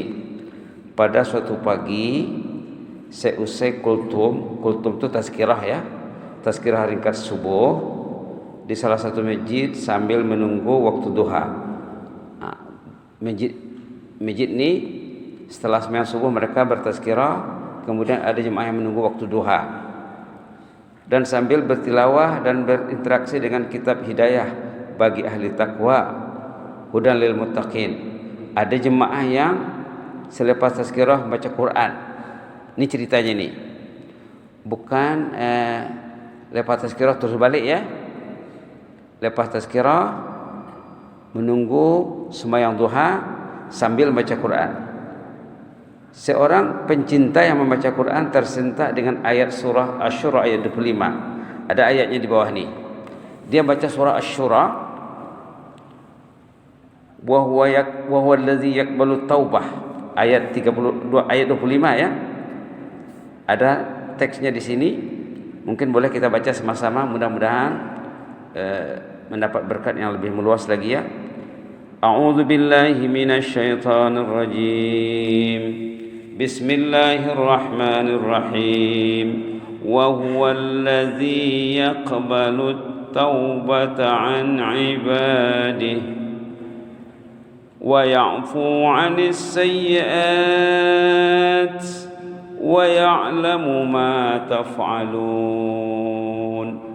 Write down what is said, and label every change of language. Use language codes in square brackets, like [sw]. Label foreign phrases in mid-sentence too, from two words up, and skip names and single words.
[ms] Pada suatu pagi seusai kultum itu tazkirah ya, tazkirah ringkas subuh di salah satu masjid sambil menunggu waktu duha. Masjid ini setelah sembahyang subuh mereka bertazkirah, kemudian ada jemaah yang menunggu waktu duha dan sambil bertilawah dan berinteraksi dengan kitab hidayah bagi ahli takwa, [ar] هدى للمتقين. [ms] Ada jemaah yang selepas tazkirah baca Quran. Ini ceritanya nih, bukan lepas tazkirah terus balik ya. Lepas tazkirah menunggu sembahyang duha sambil baca Quran. Seorang pencinta yang membaca Quran tersentak dengan ayat surah Asy-Syura ayat 25. Ada ayatnya di bawah nih. Dia baca surah Asy-Syura, [ar] وهو الذي يقبل توبة, [ms] ayat 32 ayat 25 ya. Ada teksnya di sini. Mungkin boleh kita baca sama-sama, mudah-mudahan mendapat berkat yang lebih meluas lagi ya. [ar] أعوذ بالله من الشيطان الرجيم. بسم الله الرحمن الرحيم. وهو الذي يقبل التوبة عن عباده ويعفو عن السيئات ويعلم ما تفعلون.